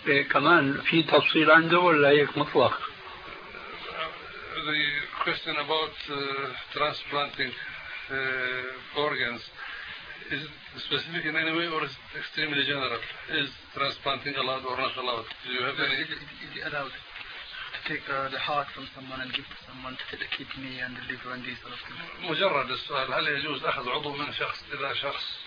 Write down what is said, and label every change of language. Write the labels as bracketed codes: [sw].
[ar] كمان في تفصيل عنده ولا هيك مطلق؟ [en] The question about transplanting organs is specific in any way or is extremely general? Is transplanting allowed or not allowed? Do you have any? Is it allowed to take the heart from someone and give to someone to take the kidney and the liver and these sort of things? [ar] مجرد السؤال هل يجوز أخذ عضو من شخص إلى شخص؟